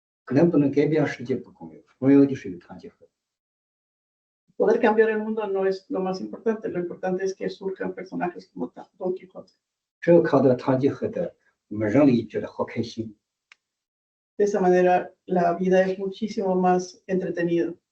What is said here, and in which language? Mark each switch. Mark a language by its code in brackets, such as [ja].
[zh] 能不能改变世界不重要，重要的是有堂吉诃德。 [es] Poder cambiar el mundo no es lo más importante, lo importante es que surjan personajes como Don Quijote. [zh] 只有靠到堂吉诃德，我们人类觉得好开心。 [es] De esa manera la vida es muchísimo más entretenida.